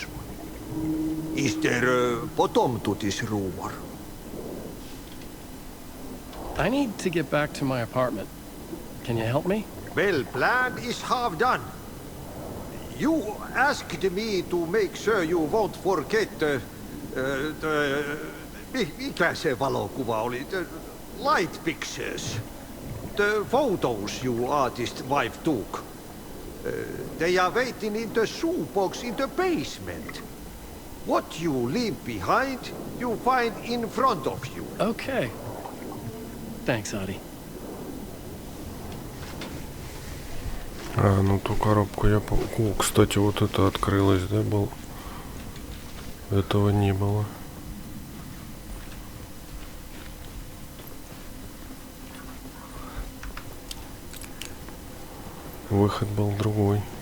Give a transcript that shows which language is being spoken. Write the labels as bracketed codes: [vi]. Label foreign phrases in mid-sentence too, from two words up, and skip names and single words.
[en] Is there a bottom to this rumor? I need to get back to my apartment. Can you help me? Well, plan is half done. You asked me to make sure you won't forget [fi] mikä se valokuva oli? [en] light pictures. The photos your artist wife took. They are waiting in the shoebox in the basement. What you leave behind, you find in front of you. Okay. Thanks, Adi. [ru] Ну ту коробку я помню. О, кстати, вот это открылось, да, был? Этого не было. Выход был другой.